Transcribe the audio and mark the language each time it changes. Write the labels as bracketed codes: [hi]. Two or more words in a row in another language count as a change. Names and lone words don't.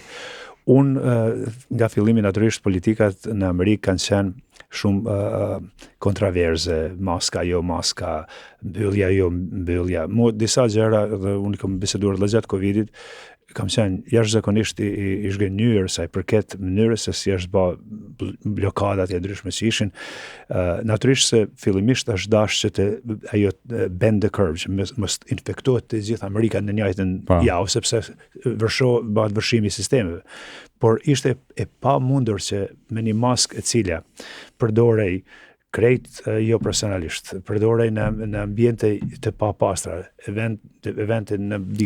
[sq] Unë, nga fillimi natyrisht politikat në Amerikë kanë qenë shumë kontraverze, maska, jo maska, mbyllja, jo mbyllja. Disa gjëra, dhe unë kam biseduar dhe gjatë Covidit, kam qenë jashtëzakonisht i zhgënjur sa i përket mënyrës se si është bë blokadat e ndryshme që ishin. Natyrisht se fillimisht është dashur që të ajo [en] bend the curve, [sq] që mos infektohet të gjithë Amerika në njëjtën javë, sepse bëhet vërshimi i sistemeve. Por ishte e pamundur që me një maskë e cila përdorej krejt jo personalisht, përdorej në ambiente të papastra, evente në diko.